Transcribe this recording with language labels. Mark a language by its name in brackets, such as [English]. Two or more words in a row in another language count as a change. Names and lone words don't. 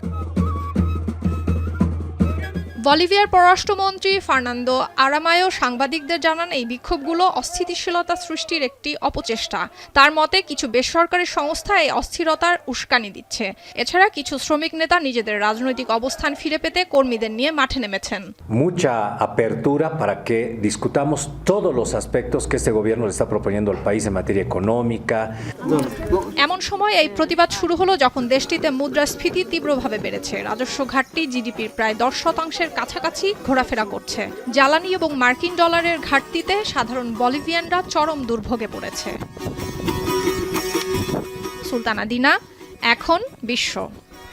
[Bangla] বলিভিয়ার পররাষ্ট্রমন্ত্রী ফার্নান্দো আরামায়ো সাংবাদিকদের জানান, এই বিক্ষোভগুলো অস্থিতিশীলতা সৃষ্টির একটি অপচেষ্টা। তার মতে কিছু বেসরকারি সংস্থা এই অস্থিরতার উস্কানি দিচ্ছে। এছাড়া কিছু শ্রমিক নেতা নিজেদের রাজনৈতিক অবস্থান ফিরে পেতে কর্মীদের নিয়ে মাঠে নেমেছেন। [Spanish] Mucha apertura para que discutamos todos los aspectos que este gobierno le está proponiendo al país en materia económica. [Bangla] এমন সময় এই প্রতিবাদ শুরু হলো যখন দেশটিতে মুদ্রাস্ফীতি তীব্রভাবে বেড়েছে। রাজস্ব ঘাটতি জিডিপির প্রায় ১০% কাছাকাছি ঘোরাফেরা করছে। জ্বালানি এবং মার্কিন ডলারের ঘাটতিতে সাধারণ বলিভিয়ানরা চরম দুর্ভোগে পড়েছে। সুলতানা দিনা, এখন বিশ্ব।